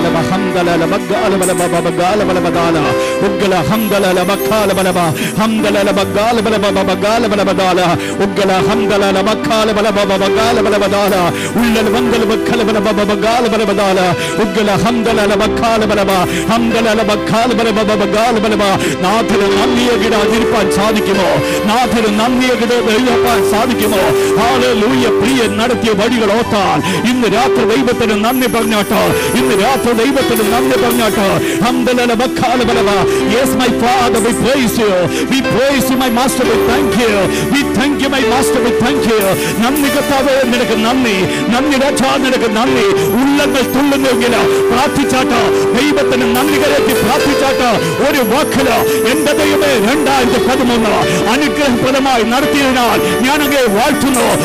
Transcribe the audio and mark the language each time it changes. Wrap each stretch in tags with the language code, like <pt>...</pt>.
<ml>ഹംദലല ബക്കാല ബലബ ബകാല ബലബദാല ഉഗ്ഗല ഹംദലല ബക്കാല ബലബ ഹംദലല ബകാല ബലബ ബകാല ബലബദാല ഉഗ്ഗല ഹംദലല ബക്കാല ബലബ ബകാല ബലബദാല ഉല്ലല ബന്ദല ബക്കാല ബലബ ബകാല ബലബദാല ഉഗ്ഗല ഹംദലല ബക്കാല ബലബ ഹംദലല ബക്കാല ബലബ ബകാല ബലബ. നാഥന് നന്ദിയാൻ സാധിക്കുമോ? നാഥന് നന്ദിയാൻ സാധിക്കുമോ? ഹല്ലേലൂയ. പ്രിയൻ നടത്തിയ വഴികൾ ഓർത്താൽ ഇന്ന് രാത്രി ദൈവത്തിന് നന്ദി പറഞ്ഞാട്ടോ, ഇന്ന് രാത്രി ദൈവത്തിന് നന്ദി പറഞ്ഞാട്ടോ. ഹംദലല ബക്കാല ബലബ.</ml> <en>Yes my Father, we praise you, we praise you my Master, we thank you, we thank you my Master, we thank you.</en> <ml>നന്ദി കർത്താവേ, നിനക്ക് നന്ദി, നന്ദി രാജാ, നിനക്ക് നന്ദി. ഉള്ളങ്ങൾ തുള്ളുന്നെങ്കിൽ പ്രാർത്ഥിച്ചാട്ടോ, ദൈവത്തിന് നന്ദി കരത്തി പ്രാർത്ഥിച്ചാട്ടോ. ഒരു വാക്കില് എന്റെ ദൈവമേ 2013 അനുഗ്രഹപ്രദമായി നടത്തിയതിനാൽ ഞാൻ അങ്ങേ വാഴ്ത്തുന്നു.</ml>